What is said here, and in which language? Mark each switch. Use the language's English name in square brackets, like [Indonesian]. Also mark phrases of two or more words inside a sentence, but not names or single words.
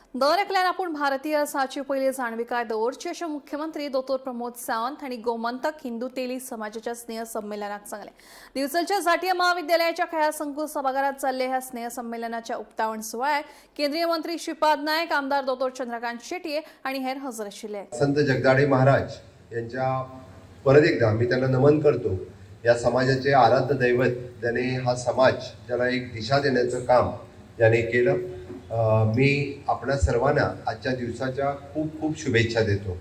[Konkani] दर एकल्यान आपूण भारतीय आसाची पयली जाणविकाय दवरची अशें मुख्यमंत्री दोतोर प्रमोद सावंत हांणी गोमंतक हिंदू तेली समाजाच्या स्नेह संमेलनाक सांगलें। दिवचलच्या जातीय महाविद्यालयाच्या खेळा संकुल सभाघरात जाल्ले ह्या स्नेह संमेलनाच्या उक्तावण सुवाळ्याक केंद्रीय मंत्री श्रीपाद नायक, आमदार दोतोर चंद्रकांत शेटये आनी हेर हजर आशिल्ले। [Marathi] संत जगदाळे महाराज यांच्या परत एकदा मी त्यांना नमन करतो। या समाजाचे आराध्य दैवत त्याने हा समाज ज्याला एक दिशा देण्याचं काम याने केलं। मी आपल्या सर्वांना आजच्या दिवसाच्या खूप खूप शुभेच्छा देतो।